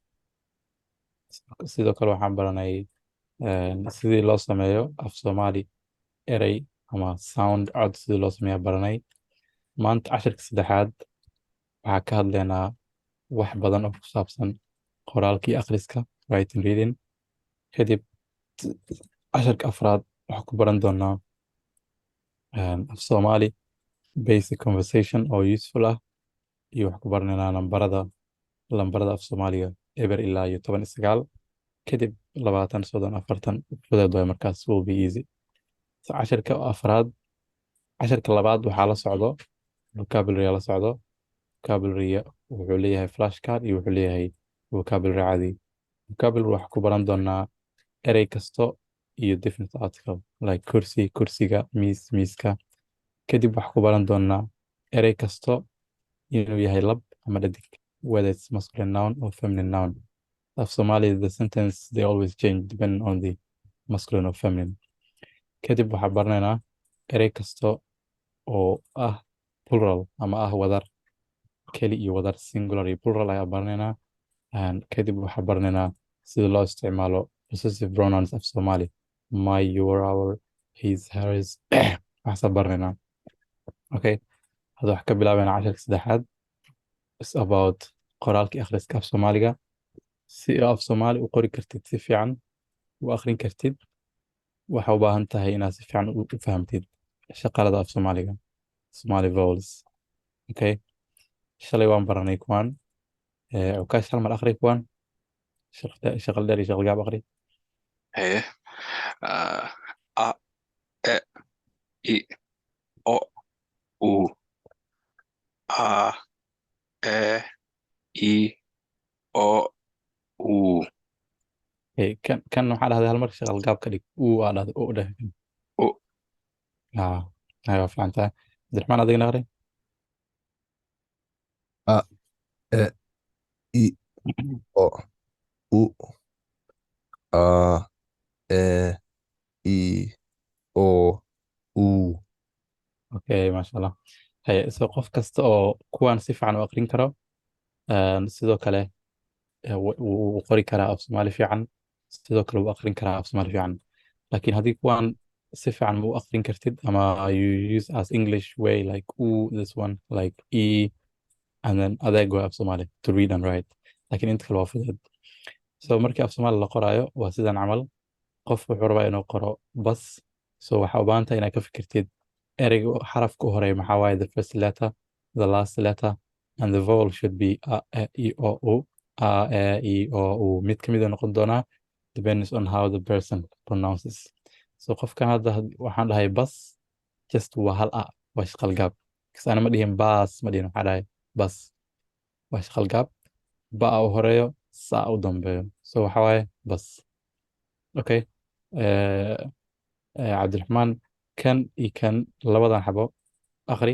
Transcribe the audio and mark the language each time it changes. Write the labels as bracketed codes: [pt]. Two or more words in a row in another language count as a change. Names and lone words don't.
[so] Sidoo kale waxaan baranay sidii loo sameeyo af Soomaali erey ama sound cod sidii loo sameeyo baranay. Maanta 10ka saddexaad waxaa ka hadlaynaa wax badan oo ku saabsan qoraalka iyo akhriska [en] writing reading. [so] kadib 10ka afraad waxaan ku baran doonaa af Soomaali [en] basic conversation [so] oo useful ah iyo waxaan ku baranaynaa lambarada af Soomaaliga eber ilaa iyo 19 kadib 20 30 40 fudeed way markaas [en] will be easy. [so] 10ka afraad 10ka labaad waxaa la socdo vocabulary la socdo. vocabulary wuxuu leeyahay flashcard iyo wuxuu leeyahay vocabulary caadi. vocabulary waxaan ku baran doonaa erey kasto iyo definite article like kursi kursiga miiska. kadib waxaan ku baran doonaa erey kasto inuu yahay lab ama dhadig [en] whether it's masculine noun or feminine noun. Of Somali, the sentence they always change depending on the masculine or feminine. [so] Kadib waxaan baranaynaa erey kasta oo ah plural ama ah wadar, keli iyo wadar, singular iyo plural ayaa baranaynaa. Kadib waxaan baranaynaa sida loo isticmaalo [en] possessive pronouns [so] af Somali. [en] My, your, our, his, hers. [so] Waxaasaan baranaynaa. Okay, hadda waxaan ka bilaabaynaa casharka saddexaad. [en] It's about [so] qoraalka iyo akhriska af Soomaaliga. Si af Soomaali u qori kartid si fiican u akhrin kartid, waxaa u baahan tahay inaad si fiican u fahamtid shaqalada af Soomaaliga, [en] Somali vowels. [so] Okay, shalay waan baranay kuwan. Ukaash hal mar akhri kuwan. Shaqal dheer iyo shaqal gaab akhri. Haye. A, E, I, O, U. A, E, I, O, U. Okay, kan waxaa dhahday hal mar shaqal gaab ka dhig. Aa dhahday oo dheh. U. Waa fiican tahay. Cabdiraxmaan adigana akhri. A, E, I, O, U. A, E, I, O, U. Okay, [ar] ما شاء الله. [so] Haye, so qof kasta oo kuwan si fiican u akhrin karo, sidoo kale wuu qori karaa af Soomaali fiican, sidoo kale wuu akhrin karaa af Soomaali fiican. Laakiin haddii kuwan si fiican ma u akhrin kartid ama [en] you use as English way like this one like e and then adeeg way [so] af Soomaali [en] to read and write. [so] Laakiin inta kale waa fudud. So markii af Soomaali la qoraayo waa sidan camal. Qof wuxuu rabaa inuu qoro bas, so waxaa u baahan tahay inaad ka fikirtid ereyga xarafka u horeeya maxaa waaye [en] the first letter, the last letter, and the vowel should be a, e, I, o, u. [so] A, e, I, o, u. Mid ka mid a noqon doonaa [en] depends on how the person pronounces. [so] So qofkan hadda waxaan dhahay bas, just waa hal a, waa shaqal gaab. Kasi ana ma dhihin baas, ma dhihin waxaa dhahay bas, waa shaqal gaab. Ba u horeeyo, sa u dambeeyo. So waxaa waaye bas. Okay. Cabdiraxmaan, kan iyo kan labadan xabo akhri.